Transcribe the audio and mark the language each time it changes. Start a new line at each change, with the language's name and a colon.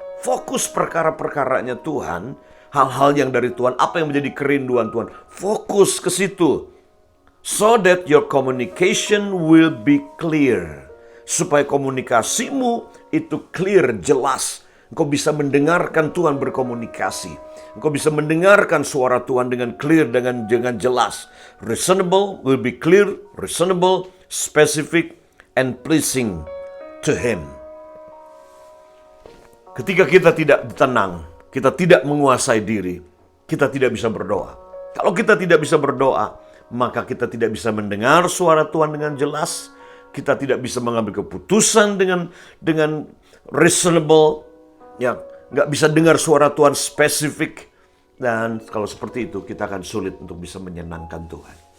Indonesian: Fokus perkara-perkaranya Tuhan, hal-hal yang dari Tuhan, apa yang menjadi kerinduan Tuhan. Fokus ke situ.
English: So that your communication will be clear.
Indonesian: Supaya komunikasimu itu clear, jelas. Engkau bisa mendengarkan Tuhan berkomunikasi. Engkau bisa mendengarkan suara Tuhan dengan clear, dengan jelas.
English: Reasonable will be clear, reasonable, specific, and pleasing to Him.
Indonesian: Ketika kita tidak tenang, kita tidak menguasai diri, kita tidak bisa berdoa. Kalau kita tidak bisa berdoa, maka kita tidak bisa mendengar suara Tuhan dengan jelas. Kita tidak bisa mengambil keputusan dengan reasonable, ya, nggak bisa dengar suara Tuhan spesifik, dan kalau seperti itu kita akan sulit untuk bisa menyenangkan Tuhan.